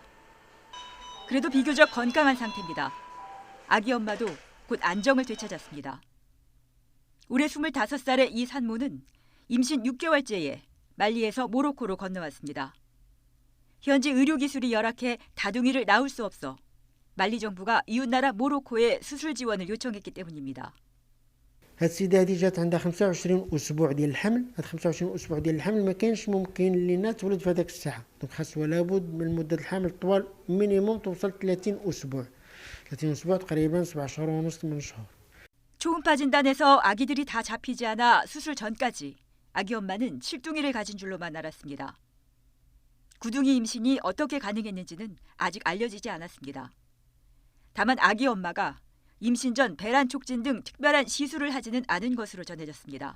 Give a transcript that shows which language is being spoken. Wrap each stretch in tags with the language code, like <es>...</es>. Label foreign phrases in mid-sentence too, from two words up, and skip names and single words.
<ko>그래도 비교적 건강한 상태입니다. 아기 엄마도 곧 안정을 되찾았습니다. 올해 25살의 이 산모는 임신 6개월째에 말리에서 모로코로 건너왔습니다. 현지 의료기술이 열악해 다둥이를 낳을 수 없어 말리 정부가 이웃나라 모로코에 수술 지원을 요청했기 때문입니다.</ko> <ar>السيدة هذه جات عندها 25 أسبوع ديال الحمل، هاد 25 أسبوع ديال الحمل ما كانش ممكن لينا تولد في هذاك الساعة، دونك خاصها لابد من مدة الحمل طوال مينيموم توصل 30 أسبوع. 30 أسبوع تقريبا 7 شهور ونص 8 شهور.</ar> <ko>초음파 진단에서 아기들이 다 잡히지 않아 수술 전까지 아기 엄마는 칠둥이를 가진 줄로만 알았습니다. 구둥이 임신이 어떻게 가능했는지는 아직 알려지지 않았습니다. 다만 아기 엄마가 임신 전 배란 촉진 등 특별한 시술을 하지는 않은 것으로 전해졌습니다.</ko>